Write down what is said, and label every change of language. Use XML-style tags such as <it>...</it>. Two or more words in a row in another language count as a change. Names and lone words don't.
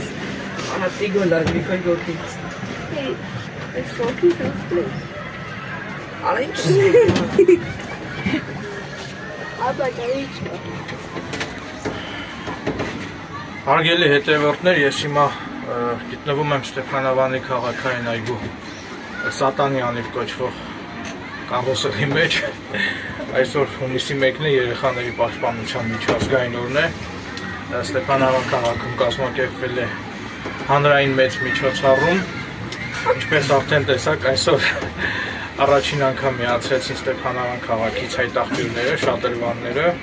<en>Հատի գոլար, վիկոյ գոքից It's so cute, that's good.</en> <hy>Արա ինչ</hy> <en>I'm like a rich girl.</en> <hy>Հարգելի հետևորդներ, ես հիմա գտնվում եմ Ստեփանավանի քաղաքային այգու Սատանի անիվ կոչվող կարուսելի մեջ այսօր հունիսի 1-ն է երեխաների պաշտպանության միջազգային օրն է Ստեփանավան քաղաքում կազմակերպվել է հանրային մեծ միջոցառում ինչպես արդեն տեսաք այսօր առաջին անգամ միացրեցին Ստեփանավան քաղաքից հայտաղբյուրները, շատրվանները</hy>